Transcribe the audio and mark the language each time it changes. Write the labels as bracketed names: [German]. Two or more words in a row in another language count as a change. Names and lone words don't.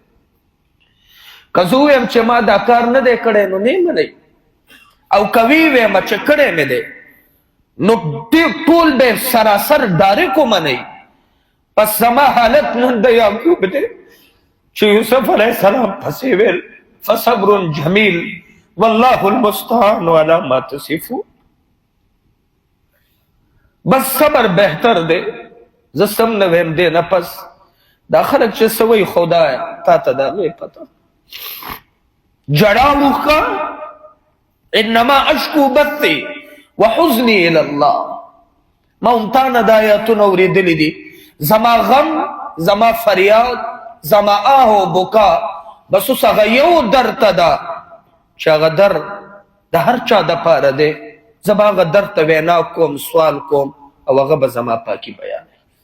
[Pashto] که زه ووایم چې ما دا کار نه دی کړی نو نه یې منئ، او که ویې ویم چې کړی مې دی نو ټول به سراسر ډارک ومنئ. پس زما حالت نن د یعقوب دی چې یوسف علیه السلام پسې ویل [Arabic] فصبر جمیل والله المستعان علی ما تصفون. [Pashto] بس صبر بهتر دی، زه سم نه ویم دی نه پس دا خلک چې څه وایي خدایه تا ته د هغې پته. ژړا وښکه [Arabic] انما اشکو بثي وحزني الى الله. [Pashto] ما هم تا نه دا آیاتونه اورېدلي دي، زما غم زما فریاد زما آه و بکا بس اوس هغه یو درته ده چې هغه در د هر چا دپاره دی. زه به هغه در ته وینا کوم، سوال کوم او هغه به زما پاکي بیانوي.